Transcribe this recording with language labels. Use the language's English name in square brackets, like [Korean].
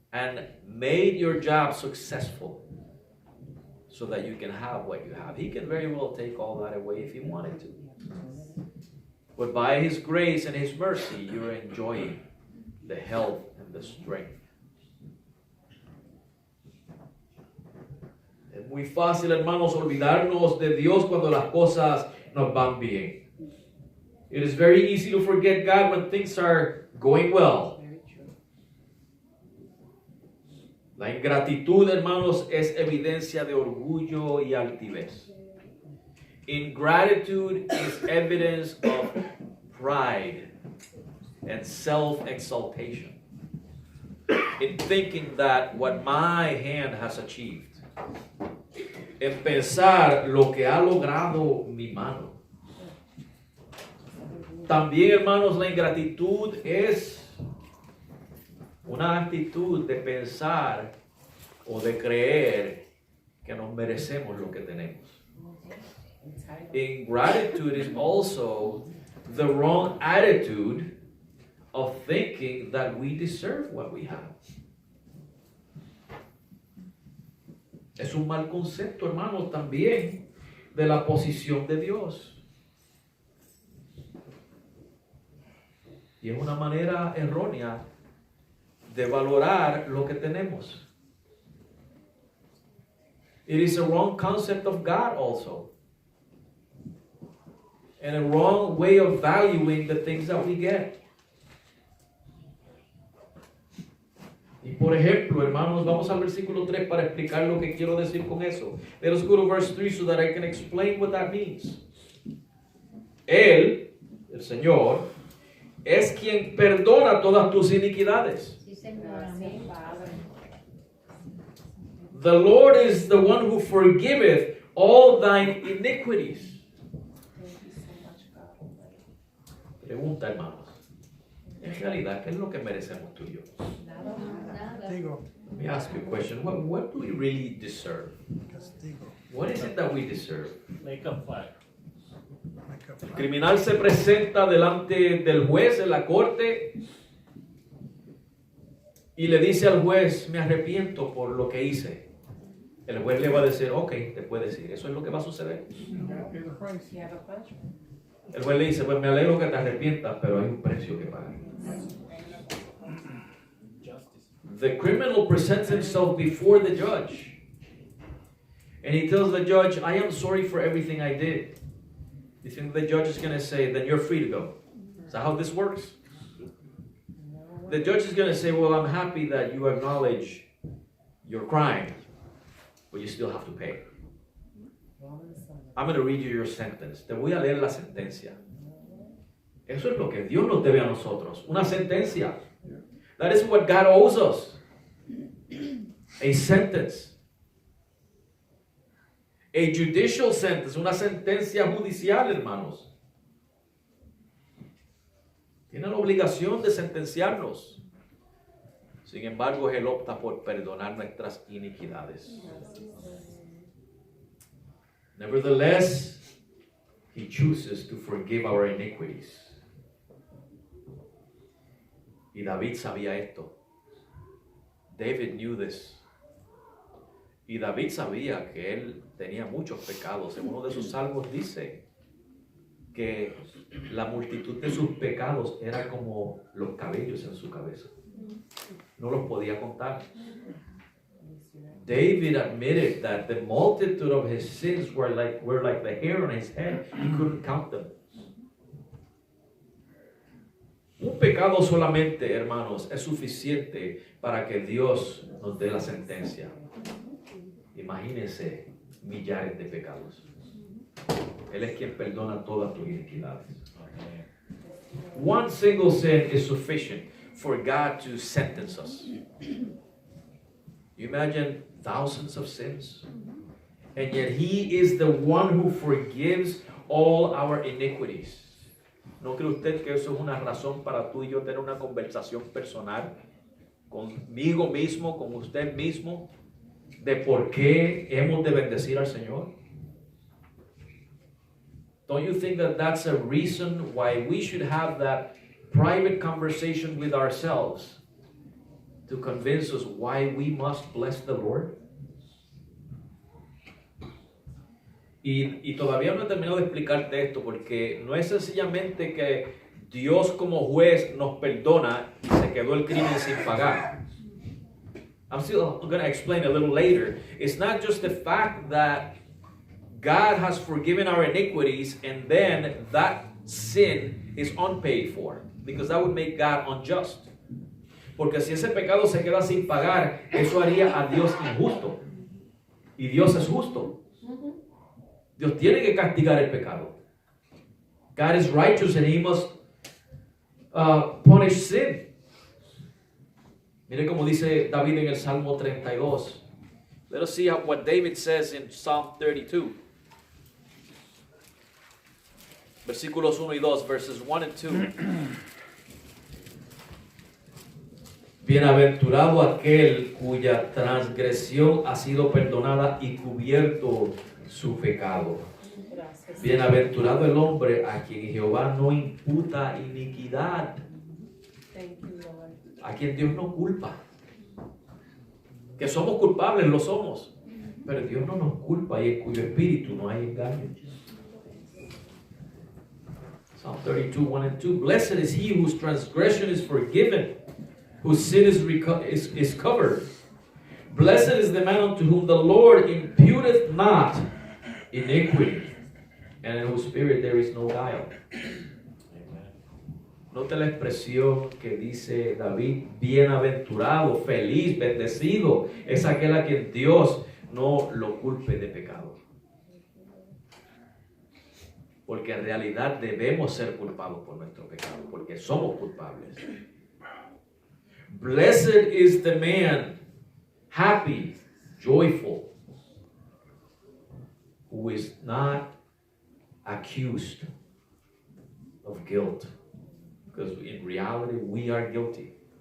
[English] and made your job successful so that you can have what you have. He can very well take all that away if he wanted to. But by his grace and his mercy, you're enjoying the health and the strength. [Spanish] Es muy fácil, hermanos, olvidarnos de Dios cuando las cosas nos van bien. [English] It is very easy to forget God when things are going well. Very true. [Spanish] La ingratitud, hermanos, es evidencia de orgullo y altivez. [English] Ingratitude is evidence of pride and self-exaltation. In thinking that what my hand has achieved. [Spanish] En pensar lo que ha logrado mi mano. También, hermanos, la ingratitud es una actitud de pensar o de creer que nos merecemos lo que tenemos. [English] Entitled. Ingratitude is also the wrong attitude of thinking that we deserve what we have. [Spanish] Es un mal concepto, hermanos, también de la posición de Dios. Y es una manera errónea de valorar lo que tenemos. [English] It is a wrong concept of God also. And a wrong way of valuing the things that we get. [Spanish] Y por ejemplo, hermanos, vamos al versículo 3 para explicar lo que quiero decir con eso. [English] Let us go to verse 3 so that I can explain what that means. [Spanish] Él, el Señor, es quien perdona todas tus iniquidades. Sí, Señor. Gracias, Amén. Padre. [English] The Lord is the one who forgiveth all thine iniquities. Thank you so much, God. [Spanish] Pregunta, hermanos. En realidad, ¿qué es lo que merecemos tú y yo? Nada, nada. Nada. Castigo. [English] Let me ask you a question. What do we really deserve? [Spanish] Castigo. [English] What is it that we deserve? Make up fire. Like a [Spanish] El [English] fire. [Spanish] criminal se presenta delante del juez en la corte y le dice al juez, me arrepiento por lo que hice. El juez le va a decir, ok, te puedes ir. Eso es lo que va a suceder. [English] Pay the price. You have a pleasure. [Spanish] El juez le dice, pues me alegro que te arrepientas, pero hay un precio que pagar. [English] Justice. The criminal presents himself before the judge. And he tells the judge, I am sorry for everything I did. You think the judge is going to say, then you're free to go? Is that how this works? The judge is going to say, well, I'm happy that you acknowledge your crime, but you still have to pay. I'm going to read you your sentence. [Spanish] Te voy a leer la sentencia. Eso es lo que Dios nos debe a nosotros. Una sentencia. [English] That is what God owes us. A sentence. A judicial sentence. [Spanish] Una sentencia judicial, hermanos. Tiene la obligación de sentenciarnos. Sin embargo, Él opta por perdonar nuestras iniquidades. [English] Nevertheless, He chooses to forgive our iniquities. [Spanish] Y David sabía esto. [English] David knew this. [Spanish] Y David sabía que él tenía muchos pecados. En uno de sus salmos dice que la multitud de sus pecados era como los cabellos en su cabeza. No los podía contar. [English] David admitted that the multitude of his sins were like the hair on his head. He couldn't count them. [Spanish] Un pecado solamente, hermanos, es suficiente para que Dios nos dé la sentencia. Imagínense millares de pecados. Él es quien perdona todas tus iniquidades. [English] One single sin is sufficient for God to sentence us. You imagine thousands of sins? And yet He is the one who forgives all our iniquities. [Spanish] ¿No cree usted que eso es una razón para tú y yo tener una conversación personal conmigo mismo, con usted mismo, de por qué hemos de bendecir al Señor? [English] Don't you think that that's a reason why we should have that private conversation with ourselves to convince us why we must bless the Lord? [Spanish] Y todavía no he terminado de explicarte esto, porque no es sencillamente que Dios como juez nos perdona y se quedó el crimen sin pagar. [English] I'm still going to explain a little later. It's not just the fact that God has forgiven our iniquities and then that sin is unpaid for, because that would make God unjust. [Spanish] Porque si ese pecado se queda sin pagar, eso haría a Dios injusto. Y Dios es justo. Dios tiene que castigar el pecado. [English] God is righteous and He must punish sin. [Spanish] Mire como dice David en el Salmo 32. [English] Let us see what David says in Psalm 32. [Spanish] Versículos 1 y 2, [English] verses 1 and 2. [Spanish] Bienaventurado aquel cuya transgresión ha sido perdonada y cubierto su pecado. Gracias. Bienaventurado el hombre a quien Jehová no imputa iniquidad, [English] Thank you, Lord. [Spanish] a quien Dios no culpa. Que somos culpables, lo somos, pero Dios no nos culpa y en cuyo espíritu no hay engaño. [English] Psalm 32, 1 and 2. Blessed is he whose transgression is forgiven, whose sin is covered. Blessed is the man unto whom the Lord imputeth not iniquity, and in whose spirit there is no guile. [Spanish] Nota la expresión que dice David: bienaventurado, feliz, bendecido es aquel a quien Dios no lo culpe de pecado. Porque en realidad debemos ser culpados por nuestro pecado, porque somos culpables. [English] Blessed is the man, happy, joyful, who is not accused of guilt. Because in reality we are guilty.